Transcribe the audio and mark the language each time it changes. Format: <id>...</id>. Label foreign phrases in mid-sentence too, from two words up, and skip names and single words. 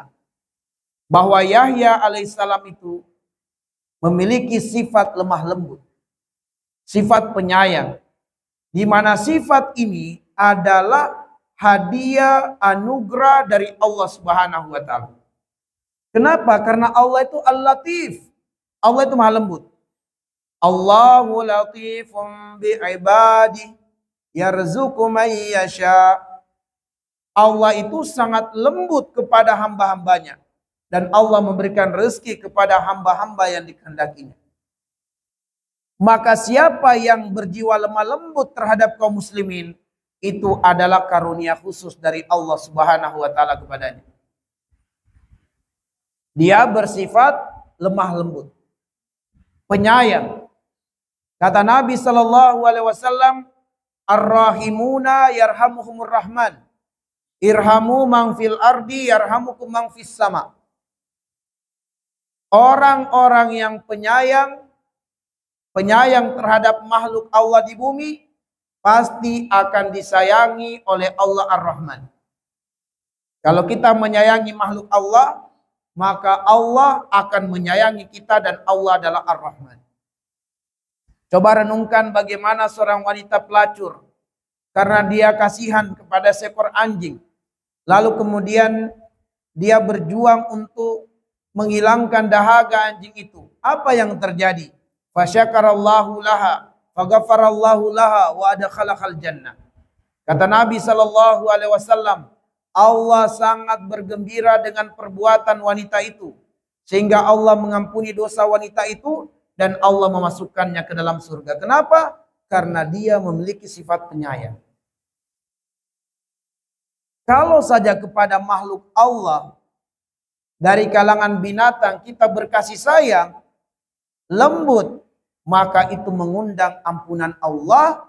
<id>Bahwa Yahya alaihissalam itu memiliki sifat lemah lembut, sifat penyayang, di mana sifat ini adalah hadiah anugerah dari Allah</id> <ar>سبحانه وتعالى.</ar> <id>Kenapa? Karena Allah itu Al-Latif. Allah itu Maha lembut.</id> <ar>الله لطيف بعباده يرزق من يشاء.</ar> <id>Allah itu sangat lembut kepada hamba-hambanya. Dan Allah memberikan rezeki kepada hamba-hamba yang dikehendakinya. Maka siapa yang berjiwa lemah lembut terhadap kaum muslimin, itu adalah karunia khusus dari Allah</id> <ar>سبحانه وتعالى</ar> <id>kepadanya. Dia bersifat lemah lembut, penyayang. Kata Nabi</id> <ar>صلى الله عليه وسلم، الراحمون يرحمهم الرحمن. ارحموا من في الأرض يرحمكم من في السماء.</ar> <id>Orang-orang yang penyayang terhadap makhluk Allah di bumi, pasti akan disayangi oleh Allah Ar-Rahman. Kalau kita menyayangi makhluk Allah, maka Allah akan menyayangi kita dan Allah adalah Ar-Rahman. Coba renungkan bagaimana seorang wanita pelacur, karena dia kasihan kepada seekor anjing. Lalu kemudian dia berjuang untuk menghilangkan dahaga anjing itu. Apa yang terjadi?</id> <ar>فشكر الله لها، فغفر الله لها وأدخلها الجنة.</ar> <id>Kata Nabi</id> <ar>صلى الله عليه وسلم,</ar> <id>Allah sangat bergembira dengan perbuatan wanita itu, sehingga Allah mengampuni dosa wanita itu dan Allah memasukkannya ke dalam surga. Kenapa? Karena dia memiliki sifat penyayang. Kalau saja kepada makhluk Allah dari kalangan binatang kita berkasih sayang, lembut, maka itu mengundang ampunan Allah.</id>